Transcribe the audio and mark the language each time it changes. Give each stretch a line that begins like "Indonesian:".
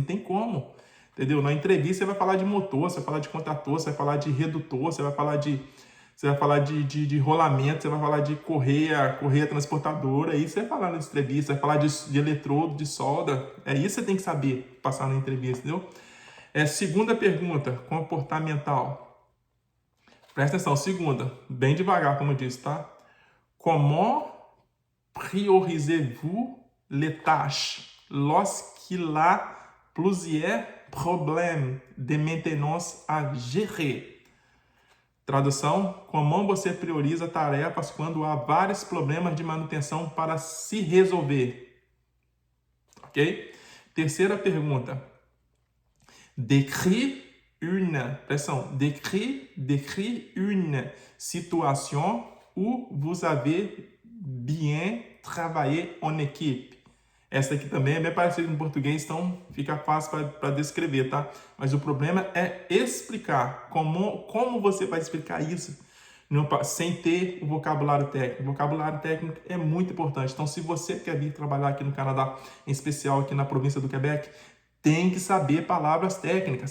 Portuguese: Não tem como, entendeu? Na entrevista você vai falar de motor, você vai falar de contator, você vai falar de redutor, você vai falar de rolamento, você vai falar de correia transportadora. Aí você vai falar na entrevista, vai falar de eletrodo, de solda. É isso que você tem que saber passar na entrevista, entendeu? Segunda pergunta, comportamental. Presta atenção, segunda, bem devagar, como eu disse, tá?
French: Comment priorisez-vous les tâches lorsqu'il y a plusieurs problèmes de maintenance à gérer.
Portuguese: Tradução: como você prioriza tarefas quando há vários problemas de manutenção para se resolver. Ok? Terceira pergunta.
French: Décris une situation où vous avez bien travaillé en équipe.
Portuguese: Essa aqui também é bem parecida em português, então fica fácil para descrever, tá? Mas o problema é explicar. Como você vai explicar isso sem ter o vocabulário técnico? O vocabulário técnico é muito importante. Então, se você quer vir trabalhar aqui no Canadá, em especial aqui na província do Quebec, tem que saber palavras técnicas.